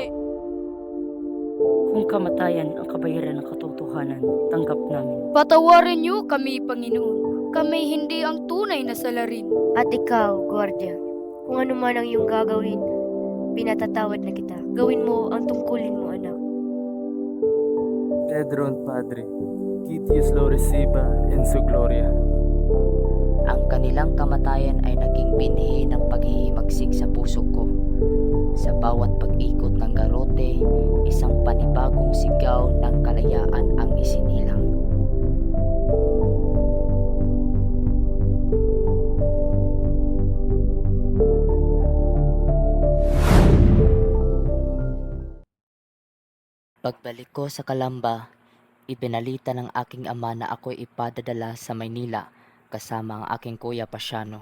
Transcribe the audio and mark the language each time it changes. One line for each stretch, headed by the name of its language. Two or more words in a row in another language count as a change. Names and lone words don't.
Filipino: Kung kamatayan ang kabayaran ng katotohanan, tanggap namin. Patawarin niyo kami, Panginoon. Kami hindi ang tunay na salarin. At ikaw, Guardia, kung ano man ang iyong gagawin, pinatatawad na kita. Gawin mo ang tungkulin mo, anak.
Spanish: Pedro Padre, Dios lo reciba en su gloria.
Filipino: Ang kanilang kamatayan ay naging binhi ng paghihimagsik sa puso ko. Sa bawat pag-ikot ng garote, isang panibagong sigaw ng kalayaan ang isinilang. Pagbalik ko sa Calamba, ibinalita ng aking ama na ako'y ipadadala sa Maynila kasama ang aking kuya Pasiano.